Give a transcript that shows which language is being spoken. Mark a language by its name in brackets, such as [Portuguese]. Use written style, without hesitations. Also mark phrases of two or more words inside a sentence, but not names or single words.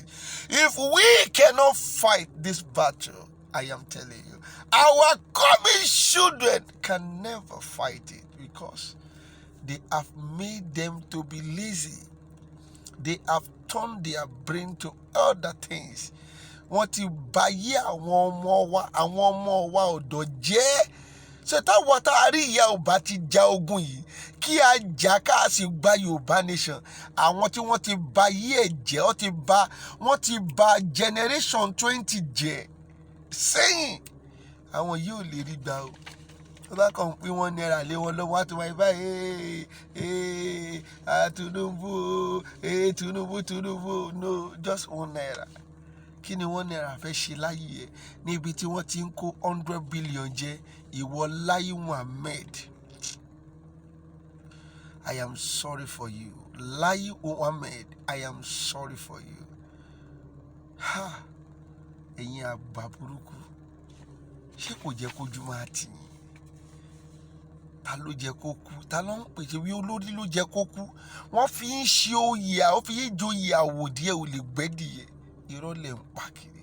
[English] If we cannot fight this battle, I am telling you, our coming children can never fight it because they have made them to be lazy. They have turned their brain to other things. [Yoruba] Wọ́n ti báyé àwọn ọmọ wa ọ̀dọ́ jẹ́. Ṣé táwọn tá a rí ìyá ò bá ti ja ogun yìí kí a jà ká sì gba Yorùbá nation. Àwọn tí wọ́n ti báyé ẹ̀ jẹ́ wọ́n ti ba generation 20 jẹ́ sẹ́yìn. Àwọn yìí ò lè rí gbà o. Tó bá kàn pín wọn náírà lé wọn lọ́wọ́ àti wáyé báyìí Tinubu [English] no just [Yoruba] 1 naira. Kí ni 1 naira fẹ́ ṣe láyé ẹ̀ níbi tí wọ́n ti ń kó 100 billion jẹ ìwọ Lai Muhammed. [English] I am sorry for you. Lai Muhammed, I am sorry for you. Ha! [Yoruba] Ẹ̀yin àgbà burúkú. Ṣé kò jẹ́ kójú máa tì yín? Ta ló jẹ́ kó kú? Ta ló ń pèsè wí olórí ló jẹ́ kó kú? Wọ́n fi ń ṣe oyè, ó fi ń joyè àwòdì ẹ̀ ò lè gbẹ́dìyẹ. Irọ́ lẹ̀ ń pa kiri.